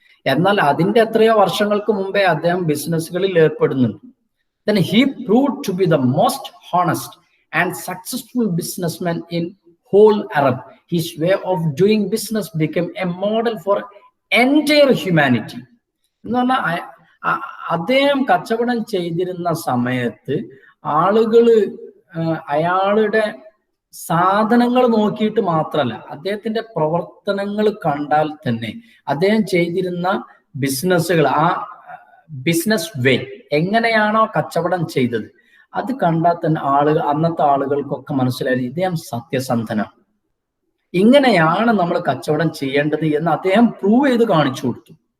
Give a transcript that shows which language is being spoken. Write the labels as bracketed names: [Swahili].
[Malayalam] എന്നാൽ അതിന്റെ എത്രയോ വർഷങ്ങൾക്ക് മുമ്പേ അദ്ദേഹം ബിസിനസ്സുകളിൽ ഏർപ്പെടുന്നുണ്ട്. [English] Then he proved to be the most honest and successful businessman in whole Arab. His way of doing business became a model for entire humanity. [Malayalam] എന്ന് പറഞ്ഞാൽ അദ്ദേഹം കച്ചവടം ചെയ്തിരുന്ന സമയത്ത് ആളുകള് അയാളുടെ സാധനങ്ങൾ നോക്കിയിട്ട് മാത്രമല്ല, അദ്ദേഹത്തിന്റെ പ്രവർത്തനങ്ങൾ കണ്ടാൽ തന്നെ അദ്ദേഹം ചെയ്തിരുന്ന ബിസിനസ്സുകൾ, ആ ബിസിനസ് വേ എങ്ങനെയാണോ കച്ചവടം ചെയ്തത് അത് കണ്ടാൽ തന്നെ അന്നത്തെ ആളുകൾക്കൊക്കെ മനസ്സിലായി ഇദ്ദേഹം സത്യസന്ധനാണ്, ഇങ്ങനെയാണ് നമ്മൾ കച്ചവടം ചെയ്യേണ്ടത് എന്ന് അദ്ദേഹം പ്രൂവ് ചെയ്ത് കാണിച്ചു കൊടുത്തു.